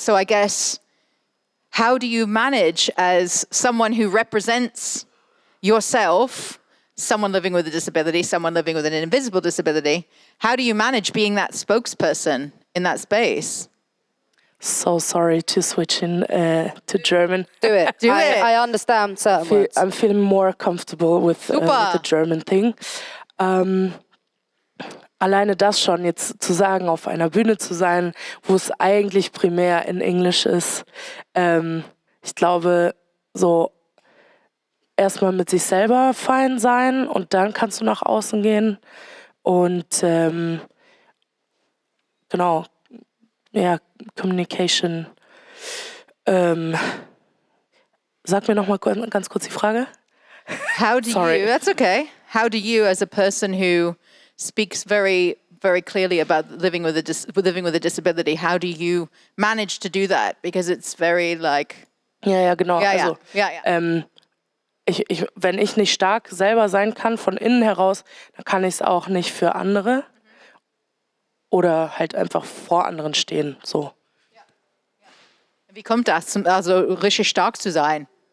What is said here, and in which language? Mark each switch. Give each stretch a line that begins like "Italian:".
English: So I guess, how do you manage as someone who represents yourself, someone living with a disability, someone living with an invisible disability, how do you manage being that spokesperson in that space? So sorry to switch in to German. Do it. I understand certain words. I'm feeling more comfortable with the German thing.
German: Alleine das schon, jetzt zu sagen, auf einer Bühne zu sein, wo es eigentlich primär in Englisch ist. Ich glaube, so erstmal mit sich selber fein sein und dann kannst du nach außen gehen. Und genau, ja, Communication. Sag mir noch mal ganz kurz die Frage.
English: How do you, that's okay. How do you, as a person who speaks very, very clearly about living with a disability, how do you manage to do that? Because it's very like...
German: Ja, genau. Ja, also, ja. Wenn ich nicht stark selber sein kann von innen heraus, dann kann ich es auch nicht für andere. Oder halt einfach vor anderen stehen. So. Wie kommt das, also richtig stark zu sein?